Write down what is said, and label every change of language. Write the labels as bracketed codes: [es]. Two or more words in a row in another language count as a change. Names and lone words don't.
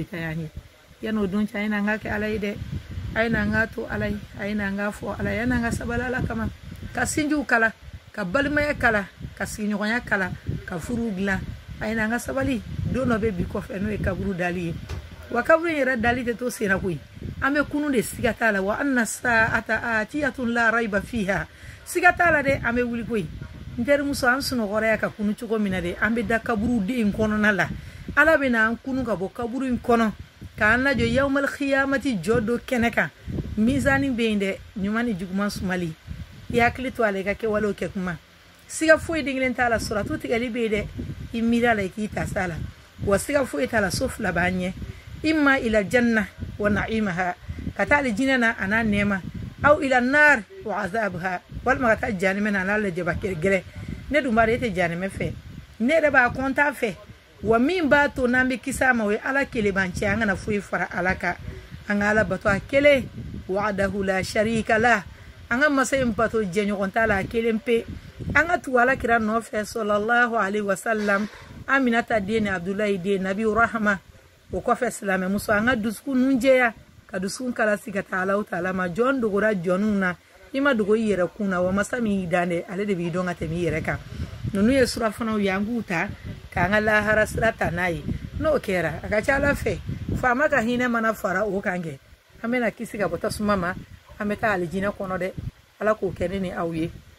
[bm] ta y'an ye yanni o don cɛ a ye na an ka kɛ ala ye dɛ a ye na an ka to ala ye a ye na an ka fɔ ala ye yanni an ka sabali ala kama ka sinjiw kala ka balimaya kala ka sigiɲɔgɔnya kala ka furuw dilan a ye na an ka sabali don dɔ bɛ bi kɔfɛ n'o ye kaburu dali ye wa kaburu in yɛrɛ dali tɛ to senna koyi an bɛ kunu de siga t'a la wa [ar] أن الساعة آتية لا ريب فيها [bm] siga t'a la dɛ an bɛ wuli koyi n terimuso an sunɔgɔrɔya ka kunu cogo min na dɛ an bɛ da kaburu den kɔnɔna la ala bɛ na an kunu ka bɔ kaburu in kɔnɔ k'an lajɔ [ar] يوم القيامة [bm] jɔ do kɛnɛ kan mizani bɛ yen dɛ ɲuman ni juguman sumali i hakili to a la i ka kɛwalew kɛ kuma siga foyi den t'a la suratu tigɛli bɛ yen dɛ i miiri a la i k'i ta s'a la wa siga foyi t'a la so fila b'an ɲɛ [ar] إما إلى الجنة ونعيمها [bm] ka taa alijinɛ na a n'a nɛɛma [ar] أو إلى النار وعذابها [bm] walima ka taa janimɛ na a n'a lajɛba gɛrɛ ne dun b'a dɔn e tɛ janimɛ fɛ ne yɛrɛ b'a kɔntan fɛ wa min b'a to n'an bɛ kisi a ma o ye ala kelen b'an cɛ an kana foyi fara ala kan an ka ala bato a kelen [ar] وحده لا شريك له [bm] an ka masa in bato jɛɲɔgɔn t'a la a kelen pe an ka tugu ala kira nɔfɛ [ar] صلى الله عليه وسلم [bm] aminata den ni abdulayi den [ar] نبي الرحمة [bm] o kɔfɛ silamɛmuso an ka dusukun nun jɛya ka dusukun kalasi ka taa [ar] الله تعالى [bm] ma jɔn dogora jɔnniw na i ma dogo i yɛrɛ kun na wa masa min y'i dan dɛ ale de b'i dɔn ka tɛmɛ i yɛrɛ kan ninnu ye surafanaw ye an k'u ta k'an ka lahara sira ta n'a ye n'o kɛra a ka ca ala fɛ faama ka hinɛ mana fara o kan kɛ an bɛna kisi ka bɔ tasuma ma an bɛ taa alijinɛ kɔnɔ dɛ ala k'o kɛ ne ni aw ye